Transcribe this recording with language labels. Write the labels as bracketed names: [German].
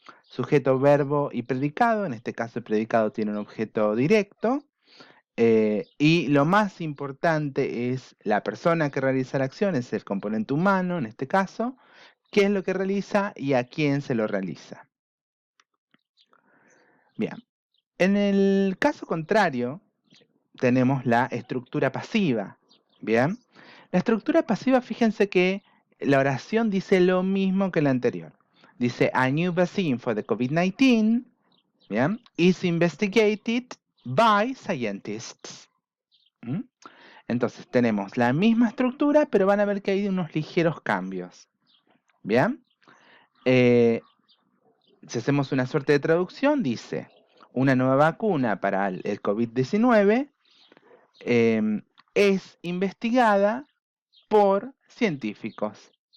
[Spanish] Sujeto, verbo y predicado, en este caso el predicado tiene un objeto directo, y lo más importante es la persona que realiza la acción, es el componente humano en este caso, qué es lo que realiza y a quién se lo realiza. Bien, en el caso contrario tenemos la estructura pasiva. Bien, la estructura pasiva, fíjense que la oración dice lo mismo que la anterior. Dice, [English] a new vaccine for the COVID-19, [Spanish] bien, [English] is investigated by scientists. ¿Mm? [Spanish] Entonces tenemos la misma estructura, pero van a ver que hay unos ligeros cambios. Bien, si hacemos una suerte de traducción, dice, una nueva vacuna para el COVID-19 es investigada por científicos.